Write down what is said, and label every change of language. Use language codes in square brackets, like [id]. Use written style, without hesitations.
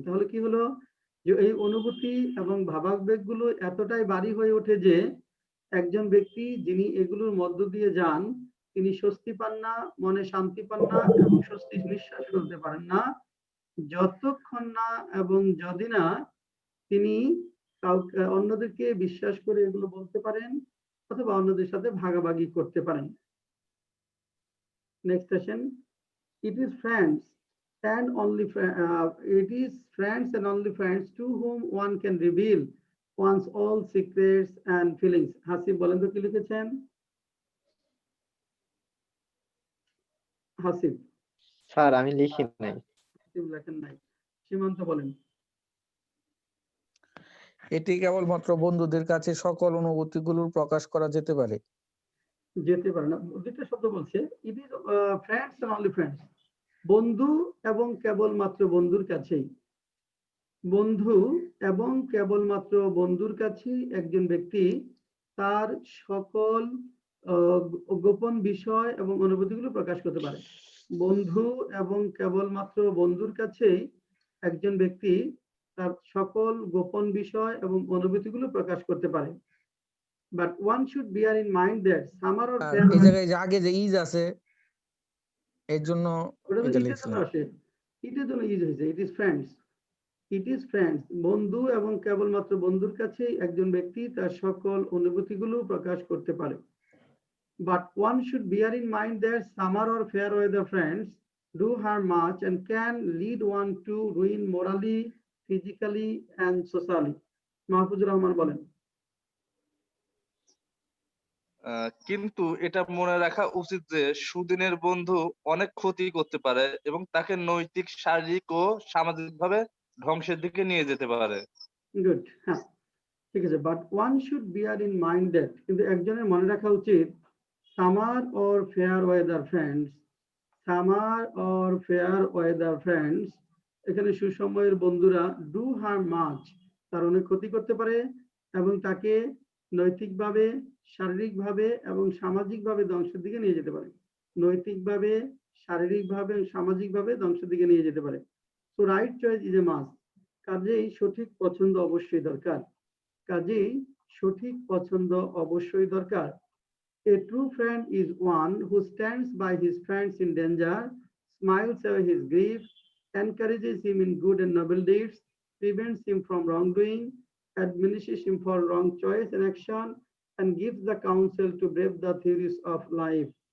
[bn] তাহলে কি হলো, যে এই অনুভূতি এবং ভাবাবেগগুলো এতটাই ভারী হয়ে ওঠে যে একজন ব্যক্তি যিনি এগুলোর মধ্য দিয়ে যান, তিনি স্বস্তি পান না, মনে শান্তি পান না এবং স্বস্তির নিঃশ্বাস ফেলতে পারেন না, যতক্ষণ না এবং যদি না তিনি কাউকে অন্যদেরকে বিশ্বাস করে এগুলো বলতে পারেন অথবা অন্যদের সাথে ভাগাভাগি করতে পারেন। [en] Next session, it is friends and only it is friends and only friends to whom one can reveal one's all secrets and feelings. [bn] Hasib বলেন তো কি লিখেছেন? হাসিব স্যার আমি লিখি নাই। হাসিব লেখেন নাই। সীমান্ত বলেন। এটি কেবলমাত্র বন্ধুদের কাছে সকল অনুভূতিগুলোর প্রকাশ করা যেতে পারে। যেতে পারে না, দুটো শব্দ বলছে, [en] it is friends and only friends, [bn] বন্ধু এবং কেবলমাত্র বন্ধুর কাছেই, বন্ধু এবং কেবলমাত্র বন্ধুর কাছেই একজন ব্যক্তি তার সকল গোপন বিষয় এবং অনুভূতিগুলো প্রকাশ করতে পারে। বন্ধু এবং কেবলমাত্র বন্ধুর কাছেই একজন ব্যক্তি তার সকল গোপন বিষয় এবং অনুভূতিগুলো প্রকাশ করতে পারে। [en] But one should bear in mind that summer or [bn] এই জায়গায় যে আগে যে ইজ আছে এর জন্য এটা লিখছিলাম। এটার জন্য ইজ হয়েছে, [en] it is friends, it is friends, [bn] বন্ধু এবং কেবলমাত্র বন্ধুর কাছেই একজন ব্যক্তি তার সকল অনুভূতিগুলো প্রকাশ করতে পারে। [en] But one should bear in mind that summer or fair weather friends do harm much and can lead one to ruin morally, physically and socially. [bn] Mahfuzur Rahman বলেন। কিন্তু এটা মনে রাখা উচিত যে সুদিনের বন্ধু অনেক ক্ষতি করতে পারে এবং তাকে নৈতিক, শারীরিক ও সামাজিকভাবে ধ্বংসের দিকে নিয়ে যেতে পারে। গুড, হ্যাঁ ঠিক আছে। [en] but one should bear in mind that, [bn] কিন্তু একজনের মনে রাখা উচিত, [en] summer or fair weather friends, summer or fair weather friends, [bn] এখানে সুসময়ের বন্ধুরা [en] do harm much, [bn] তার অনেক ক্ষতি করতে পারে এবং তাকে নৈতিকভাবে, শারীরিকভাবে এবং সামাজিকভাবে ধ্বংসের দিকে নিয়ে যেতে পারে। নৈতিকভাবে, শারীরিকভাবে, সামাজিকভাবে ধ্বংসের দিকে নিয়ে যেতে পারে। [en] so right choice is a must, [bn] কাজেই সঠিক পছন্দ অবশ্যই দরকার, কাজেই সঠিক পছন্দ অবশ্যই দরকার। [en] A true friend is one who stands by his friends in danger, smiles away his grief, encourages him in good and noble deeds, prevents him from wrongdoing, admonishes him for wrong choice and action, and gives the counsel to brave the theories of life.